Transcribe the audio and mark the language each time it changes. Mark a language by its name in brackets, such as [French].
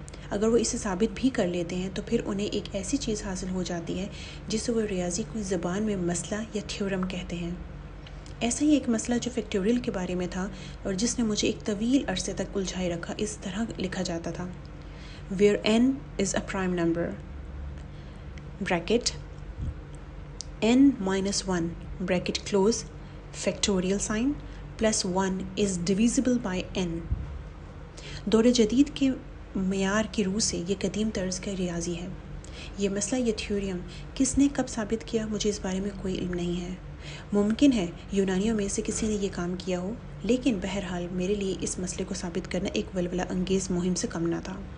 [Urdu] اگر وہ اسے ثابت بھی کر لیتے ہیں تو پھر انہیں ایک ایسی چیز حاصل ہو جاتی ہے جسے وہ ریاضی کی زبان میں مسئلہ یا تھیورم کہتے ہیں. ایسا ہی ایک مسئلہ جو فیکٹوریل کے بارے میں تھا اور جس نے مجھے ایک طویل عرصے تک الجھائے رکھا اس طرح لکھا جاتا تھا: [English] where n is a prime number bracket n-1 bracket close factorial sign plus 1 is divisible by n. [Urdu] دور جدید کے معیار کی روح سے یہ قدیم طرز کا ریاضی ہے. یہ مسئلہ یا تھیوریم کس نے کب ثابت کیا مجھے اس بارے میں کوئی علم نہیں ہے. ممکن ہے یونانیوں میں سے کسی نے یہ کام کیا ہو، لیکن بہرحال میرے لیے اس مسئلے کو ثابت کرنا ایک ولولہ انگیز مہم سے کم نہ تھا.